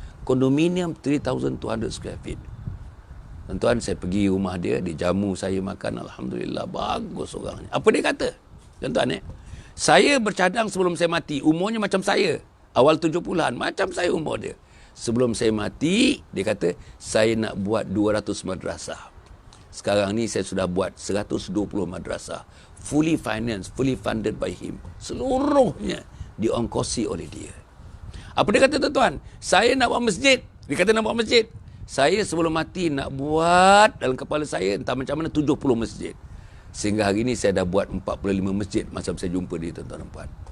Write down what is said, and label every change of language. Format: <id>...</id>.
<ms>Kondominium 3200 square feet. Tuan-tuan, saya pergi rumah dia, dia jamu saya makan, alhamdulillah, bagus orangnya. Apa dia kata? Tuan-tuan, saya bercadang sebelum saya mati, umurnya macam saya, awal 70-an, macam saya umur dia. Sebelum saya mati, dia kata, saya nak buat 200 madrasah. Sekarang ni saya sudah buat 120 madrasah.</ms> <en>Fully financed, fully funded by him.</en> <ms>Seluruhnya diongkosi oleh dia. Apa dia kata tuan-tuan? Saya nak buat masjid. Dia kata nak buat masjid. Saya sebelum mati nak buat dalam kepala saya entah macam mana 70 masjid. Sehingga hari ini saya dah buat 45 masjid masa saya jumpa dia, tuan-tuan dan puan.</ms>